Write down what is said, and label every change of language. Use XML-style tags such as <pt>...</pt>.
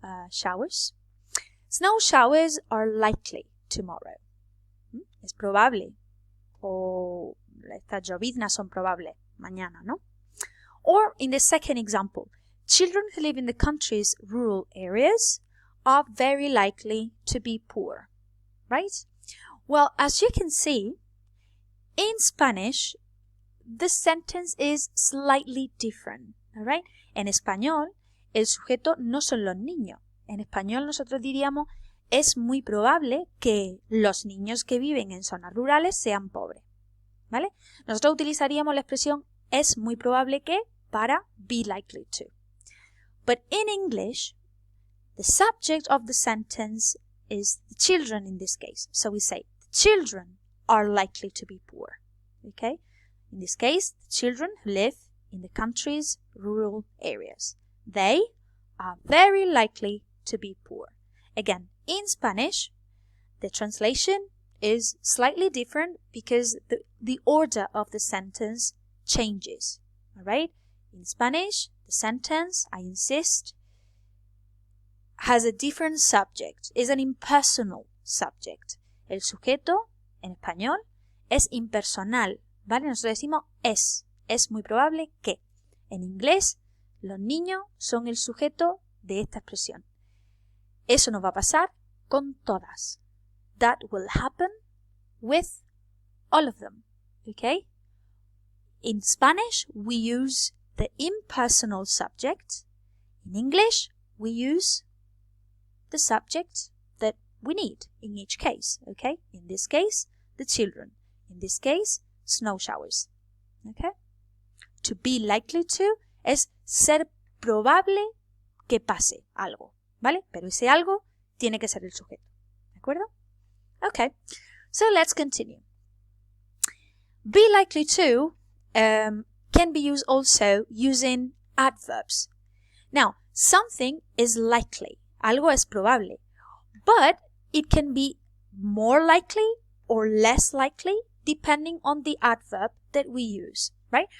<en>Showers. Snow showers are likely tomorrow.</en> <es>Es probable. O estas lloviznas son probables mañana, ¿no?</es> <en>Or in the second example, children who live in the country's rural areas are very likely to be poor, right? Well, as you can see, in Spanish, the sentence is slightly different, all right?</en> <es>En español, el sujeto no son los niños. En español nosotros diríamos, es muy probable que los niños que viven en zonas rurales sean pobres, ¿vale? Nosotros utilizaríamos la expresión es muy probable que para</es> <en>be likely to. But in English, the subject of the sentence is the children in this case. So we say, the children are likely to be poor. Okay? In this case, the children who live in the country's rural areas. They are very likely to be poor. Again, in Spanish, the translation is slightly different because the order of the sentence changes. All right? In Spanish, the sentence, I insist, has a different subject. Is an impersonal subject.</en> <es>El sujeto, en español, es impersonal. ¿Vale? Nosotros decimos es. Es muy probable que. En inglés, los niños son el sujeto de esta expresión. Eso nos va a pasar con todas.</es> <en>That will happen with all of them. Okay? In Spanish, we use the impersonal subject. In English, we use the subject that we need in each case, okay? In this case, the children. In this case, snow showers, okay? To be likely to</en> <es>es ser probable que pase algo, ¿vale? Pero ese algo tiene que ser el sujeto, ¿de acuerdo?</es> <en>Okay, so let's continue. Be likely to can be used also using adverbs. Now, something is likely,</en> <es>algo es probable,</es> <en>but it can be more likely or less likely depending on the adverb that we use, right?</en>